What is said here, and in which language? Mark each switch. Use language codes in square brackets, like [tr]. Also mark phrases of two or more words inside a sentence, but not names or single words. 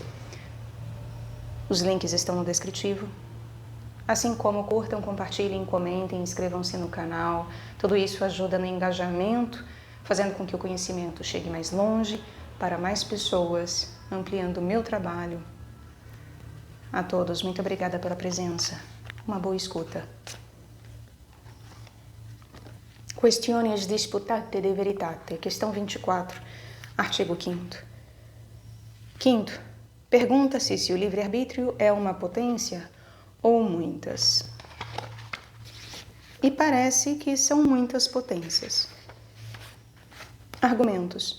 [pt] Os links estão no descritivo. Assim como curtam, compartilhem, comentem, inscrevam-se no canal. Tudo isso ajuda no engajamento, fazendo com que o conhecimento chegue mais longe, para mais pessoas, ampliando o meu trabalho. A todos, muito obrigada pela presença. Uma boa escuta. Questiões disputate de veritate, questão 24, artigo 5º. Quinto, pergunta-se se o livre-arbítrio é uma potência ou muitas. E parece que são muitas potências. Argumentos.